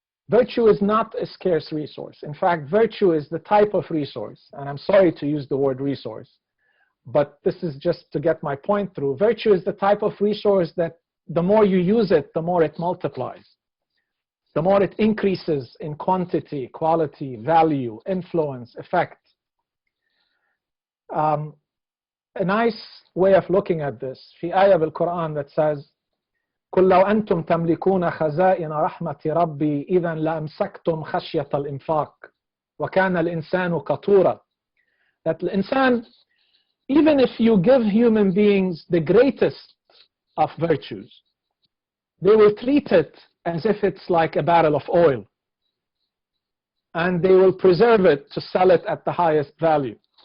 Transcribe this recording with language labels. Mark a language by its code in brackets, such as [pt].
[en] Virtue is not a scarce resource. In fact, virtue is the type of resource, and I'm sorry to use the word resource, but this is just to get my point through. Virtue is the type of resource that the more you use it, the more it multiplies. The more it increases in quantity, quality, value, influence, effect. A nice way of looking at this, [ar] في آية بالقرآن [en] that says, [ar] قل لو أنتم تملكون خزائن رحمة ربي إذا لأمسكتم خشية الإنفاق وكان الإنسان قتورا. [en] That the insan, even if you give human beings the greatest of virtues, they will treat it as if it's like a barrel of oil, and they will preserve it to sell it at the highest value.